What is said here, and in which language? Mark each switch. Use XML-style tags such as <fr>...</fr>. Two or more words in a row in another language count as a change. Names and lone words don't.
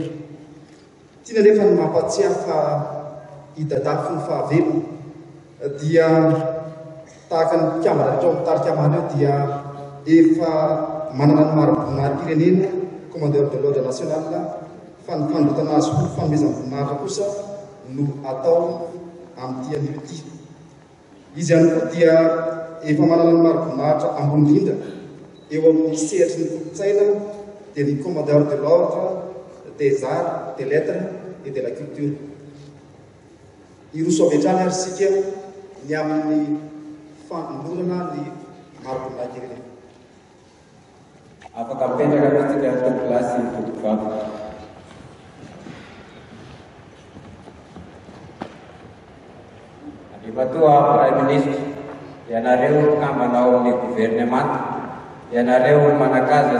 <mg>Tiana nefa ny mampatsiahy fa i dada fony fahavelona dia tahaka ny mpikambana rehetra ao amin'ny tarikamana eo dia efa manana ny maro-boninahim-pirenena</mg> <fr>commandeur de l'ordre national</fr> <mg>fa ny fandrotana azy ho fanomezam-boninahitra kosa no atao amin'ity an'ity. Izy ihany koa dia efa manana ny maro-boninahitra ambony indrindra eo amin'ny sehatry ny kolotsaina dia ny</mg> <fr>commandeur de l'ordre des arts, des lettres et de la culture.</fr> <mg>Iroso avy hatrany ary sika ny amin'ny fanolorana ny maro-boninahim-pirenena. Afaka mipetraka mitsika atao klasy tovovavy. Andrimatoa</mg> <fr>Prime Ministre,</fr> <mg>ianareo mpikambana ao amin'ny gouvernemanta, ianareo manakaza</mg>